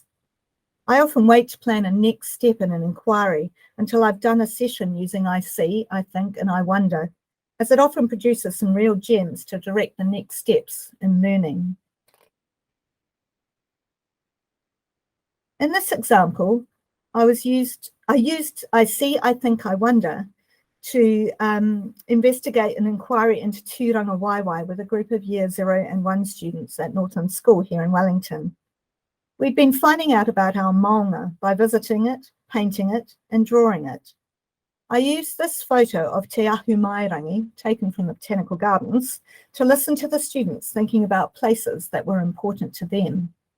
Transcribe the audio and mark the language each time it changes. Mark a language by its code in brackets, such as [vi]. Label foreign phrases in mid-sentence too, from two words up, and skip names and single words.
[en] I often wait to plan a next step in an inquiry until I've done a session using I see, I think, and I wonder, as it often produces some real gems to direct the next steps in learning. In this example, I used I see, I think, I wonder to investigate an inquiry into [mi] tūranga waiwai [en] with a group of Year 0 and 1 students at Northland School here in Wellington. We'd been finding out about our maunga by visiting it, painting it, and drawing it. I used this photo of Te Ahu Mairangi, taken from the Botanical Gardens, to listen to the students thinking about places that were important to them.